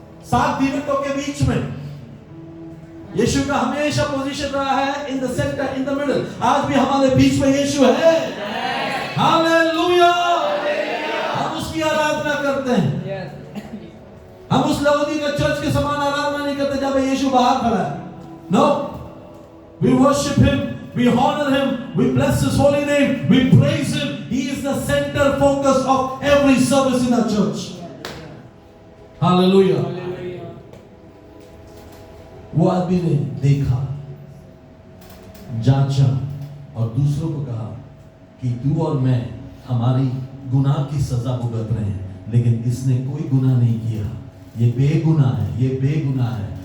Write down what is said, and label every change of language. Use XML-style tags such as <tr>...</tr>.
<hi>7 दीवटों के बीच में यीशु का हमेशा पोजीशन रहा है,</hi> <en>In the centre, in the middle.</en> <hi>आज भी हमारे बीच में यीशु है। हालेलुया। हम उसकी आराधना करते हैं। हम उस लवोदिया चर्च के समान आराधना नहीं करते जब यीशु बाहर खड़ा है।</hi> <en>No, we worship him, we honor him, we bless his holy name, we praise him. He is the center focus of every service in our church. Hallelujah.</en> <hi>वो आदमी ने देखा, जांचा और दूसरों को कहा कि तू और मैं हमारी गुनाह की सजा भुगत रहे हैं, लेकिन इसने कोई गुनाह नहीं किया, ये बेगुनाह है, ये बेगुनाह है।</hi>